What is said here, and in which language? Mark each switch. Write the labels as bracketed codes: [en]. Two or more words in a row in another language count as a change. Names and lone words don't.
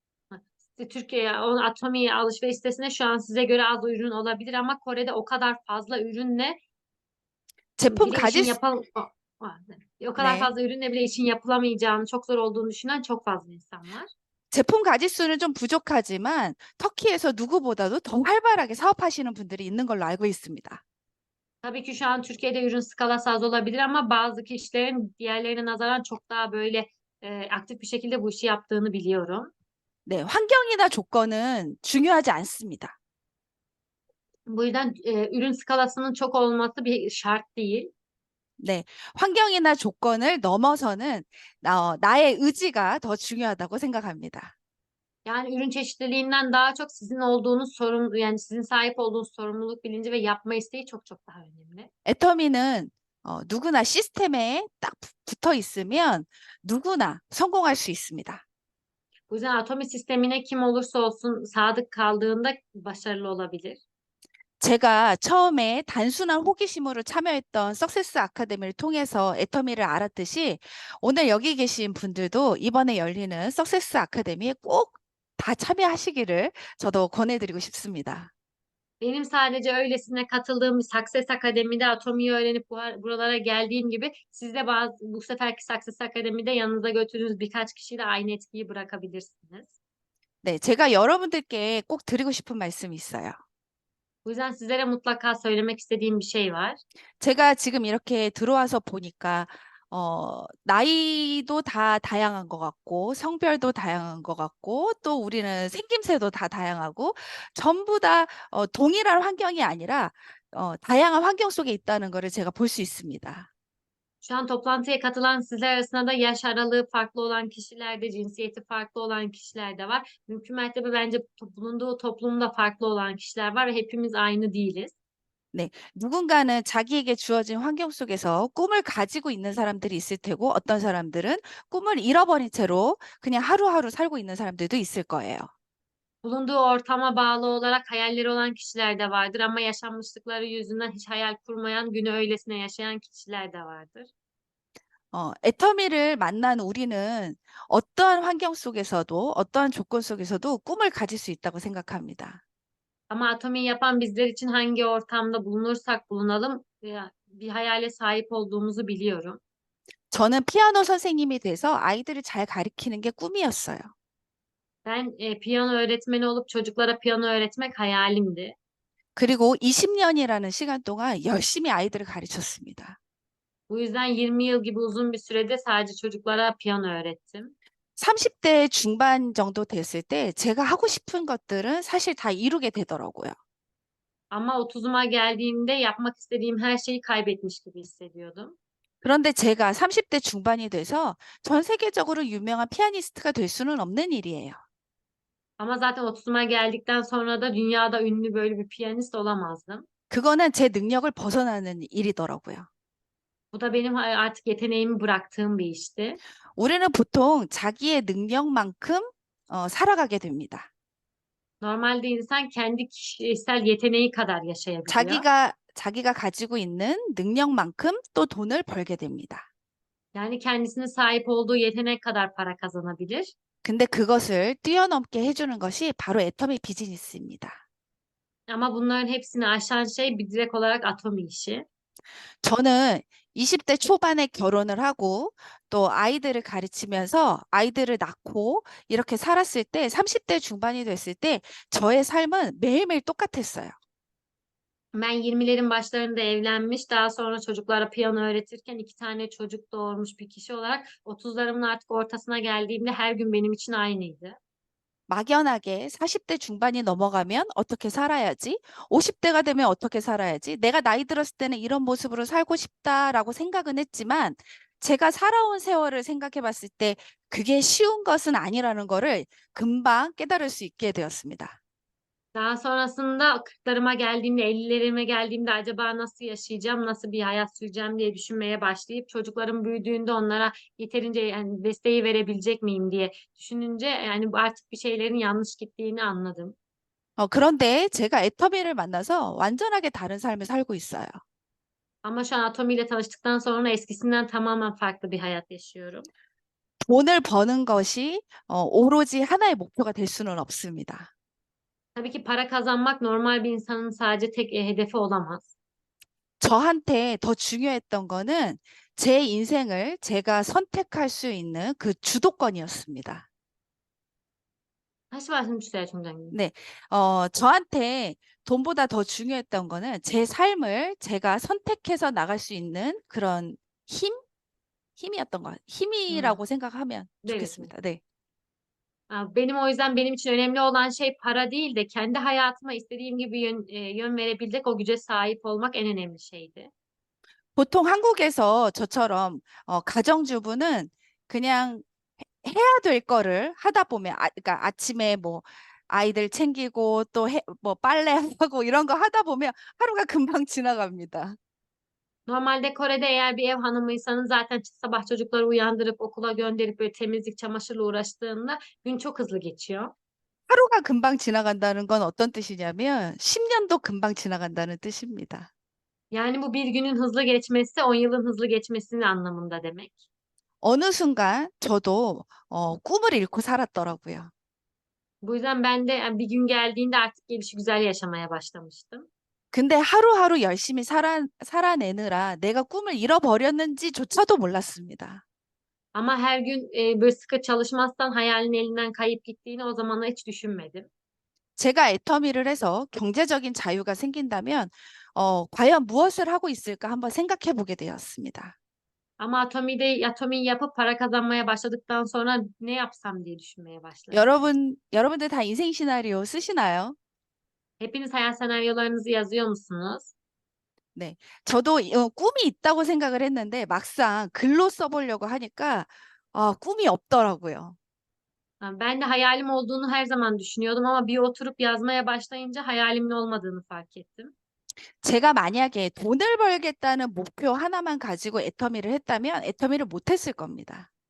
[tr] Atomi alışveriş sitesinde şu an size göre az ürün olabilir ama Kore'de o kadar fazla ürünle [ko] 제품 [tr] bile [ko] 가질 [tr] işin [ko] 수, [tr] o kadar [ko] 네. [tr] fazla ürünle bile işin yapılamayacağını, çok zor olduğunu düşünen çok fazla insan var. [ko] 제품 가짓 수는 좀 부족하지만 터키에서 누구보다도 더 활발하게 사업하시는 분들이 있는 걸로 알고 있습니다. [tr] Tabii ki şu an Türkiye'de ürün skalası az olabilir ama bazı kişilerin diğerlerine nazaran çok daha böyle aktif bir şekilde bu işi yaptığını biliyorum. [ko] 네, 환경이나 조건은 중요하지 않습니다. [tr] Bu yüzden ürün skalasının çok olması bir şart değil. [ko] 네, 환경이나 조건을 넘어서는 나의 의지가 더 중요하다고 생각합니다. [tr] Yani ürün çeşitliliğinden daha çok sizin olduğunuz sorumlu, yani sizin sahip olduğunuz sorumluluk bilinci ve yapma isteği çok çok daha önemli. [ko] 애터미는 누구나 시스템에 딱 붙어 있으면 누구나 성공할 수 있습니다. [tr] Bu yüzden Atomi sistemine kim olursa olsun sadık kaldığında başarılı olabilir. [ko] 제가 처음에 단순한 호기심으로 참여했던 석세스 아카데미를 통해서 애터미를 알았듯이 오늘 여기 계신 분들도 이번에 열리는 석세스 아카데미에 꼭 다 참여하시기를 저도 권해드리고 싶습니다. [tr] Benim sadece öylesine katıldığım bir Success Akademi'de Atomi'yi öğrenip buralara geldiğim gibi siz de bu seferki Success Akademi'de yanınıza götürdüğünüz birkaç kişiyle aynı etkiyi bırakabilirsiniz. [ko] 네, 제가 여러분들께 꼭 드리고 싶은 말씀이 있어요. [tr] Bu yüzden sizlere mutlaka söylemek istediğim bir şey var. [ko] 제가 지금 이렇게 들어와서 보니까 나이도 다 다양한 것 같고 성별도 다양한 것 같고 또 우리는 생김새도 다 다양하고 전부 다 동일한 환경이 아니라 다양한 환경 속에 있다는 것을 제가 볼 수 있습니다. [tr] Şu an toplantıya katılan sizler arasında da yaş aralığı farklı olan kişiler de, cinsiyeti farklı olan kişiler de var. Mümkün mertebe bence bulunduğu toplumda farklı olan kişiler var ve hepimiz aynı değiliz. [ko] 네, 누군가는 자기에게 주어진 환경 속에서 꿈을 가지고 있는 사람들이 있을 테고 어떤 사람들은 꿈을 잃어버린 채로 그냥 하루하루 살고 있는 사람들도 있을 거예요. [tr] Bulunduğu ortama bağlı olarak hayalleri olan kişiler de vardır ama yaşanmışlıkları yüzünden hiç hayal kurmayan, günü öylesine yaşayan kişiler de vardır. [ko] 애터미를 만난 우리는 어떠한 환경 속에서도 어떠한 조건 속에서도 꿈을 가질 수 있다고 생각합니다. [tr] Ama atomi yapan bizler için hangi ortamda bulunursak bulunalım bir hayale sahip olduğumuzu biliyorum. [ko] 저는 피아노 선생님이 돼서 아이들을 잘 가르치는 게 꿈이었어요. [tr] Ben piyano öğretmeni olup çocuklara piyano öğretmek hayalimdi. [ko] 그리고 20년이라는 시간 동안 열심히 아이들을 가르쳤습니다. [tr] Bu yüzden 20 yıl gibi uzun bir sürede sadece çocuklara piyano öğrettim. [ko] 30대 중반 정도 됐을 때 제가 하고 싶은 것들은 사실 다 이루게 되더라고요. [tr] Ama 30'uma geldiğimde yapmak istediğim her şeyi kaybetmiş gibi hissediyordum. [ko] 그런데 제가 30대 중반이 돼서 전 세계적으로 유명한 피아니스트가 될 수는 없는 일이에요. [tr] Ama zaten 30'uma geldikten sonra da dünyada ünlü böyle bir piyanist olamazdım. [ko] 그거는 제 능력을 벗어나는 일이더라고요. [tr] Bu da benim artık yeteneğimi bıraktığım bir işti. [ko] 우리는 보통 자기의 능력만큼 살아가게 됩니다. [tr] Normalde insan kendi kişisel yeteneği kadar yaşayabiliyor. [ko] 자기가 가지고 있는 능력만큼 또 돈을 벌게 됩니다. [tr] Yani kendisine sahip olduğu yetenek kadar para kazanabilir. [ko] 근데 그것을 뛰어넘게 해주는 것이 바로 애터미 비즈니스입니다. [tr] Ama bunların hepsini aşan şey bir direkt olarak Atomi işi. [ko] 저는 20대 초반에 결혼을 하고 또 아이들을 가르치면서 아이들을 낳고 이렇게 살았을 때 30대 중반이 됐을 때 저의 삶은 매일매일 똑같았어요. [tr] Ben 20'lerin başlarında evlenmiş, daha sonra çocuklara piyano öğretirken 2 tane çocuk doğurmuş bir kişi olarak 30'larımın artık ortasına geldiğimde her gün benim için aynıydı. [ko] 막연하게 40대 중반이 넘어가면 어떻게 살아야지? 50대가 되면 어떻게 살아야지? 내가 나이 들었을 때는 이런 모습으로 살고 싶다라고 생각은 했지만 제가 살아온 세월을 생각해 봤을 때 그게 쉬운 것은 아니라는 거를 금방 깨달을 수 있게 되었습니다. [tr] Daha sonrasında 40'larıma geldiğimde, 50'lerime geldiğimde acaba nasıl yaşayacağım, nasıl bir hayat süreceğim diye düşünmeye başlayıp çocuklarım büyüdüğünde onlara yeterince yani desteği verebilecek miyim diye düşününce yani artık bir şeylerin yanlış gittiğini anladım. [ko] 그런데 제가 애터미를 만나서 완전하게 다른 삶을 살고 있어요. [tr] Ama şu an Atomi ile tanıştıktan sonra eskisinden tamamen farklı bir hayat yaşıyorum. [ko] 돈을 버는 것이 오로지 하나의 목표가 될 수는 없습니다. [tr] Tabii ki para kazanmak normal bir insanın sadece tek hedefi olamaz. [ko] 저한테 더 중요했던 거는 제 인생을 제가 선택할 수 있는 그 주도권이었습니다. 다시 말씀 주세요, 총장님. 네. 저한테 돈보다 더 중요했던 거는 제 삶을 제가 선택해서 나갈 수 있는 그런 힘? 힘이었던 것 같아요. Hmm. 힘이라고 생각하면 [tr] Evet. [ko] 좋겠습니다. 네. [tr] Benim o yüzden benim için önemli olan şey para değil de kendi hayatıma istediğim gibi yön verebilecek o güce sahip olmak en önemli şeydi. [ko] 보통 한국에서 저처럼 가정주부는 그냥 해야 될 거를 하다 보면 그러니까 아침에 뭐 아이들 챙기고 또 뭐 빨래하고 이런 거 하다 보면 하루가 금방 지나갑니다. [tr] Normalde Kore'de eğer bir ev hanımıysanız zaten sabah çocukları uyandırıp okula gönderip böyle temizlik, çamaşırla uğraştığında gün çok hızlı geçiyor. [ko] 하루가 금방 지나간다는 건 어떤 뜻이냐면 10년도 금방 지나간다는 뜻입니다. [tr] Yani bu bir günün hızlı geçmesi 10 yılın hızlı geçmesinin anlamında demek. [ko] 어느 순간 저도 꿈을 잃고 살았더라고요. [tr] Bu yüzden ben de bir gün geldiğinde artık gelişigüzel yaşamaya başlamıştım. [ko] 근데 하루하루 열심히 살아내느라 내가 꿈을 잃어버렸는지조차도 몰랐습니다. [tr] Ama her gün böyle sıkı çalışmazsan hayalin elinden kayıp gittiğini o zamanlar hiç düşünmedim. [ko] 제가 애터미를 해서 경제적인 자유가 생긴다면 과연 무엇을 하고 있을까 한번 생각해 보게 되었습니다. [tr] Ama Atomi'yi yapıp para kazanmaya başladıktan sonra ne yapsam diye düşünmeye başladım. [ko] 여러분들 다 인생 시나리오 쓰시나요? [tr] Hepiniz hayal senaryolarınızı yazıyor musunuz? [ko] 네. 저도 꿈이 있다고 생각을 했는데 막상 글로 써보려고 하니까 꿈이 없더라고요. [tr] Ben de hayalim olduğunu her zaman düşünüyordum ama bir oturup yazmaya başlayınca hayalimin olmadığını fark ettim. [ko] 제가 만약에 돈을 벌겠다는 목표 하나만 가지고 애터미를 했다면 애터미를 못했을 겁니다.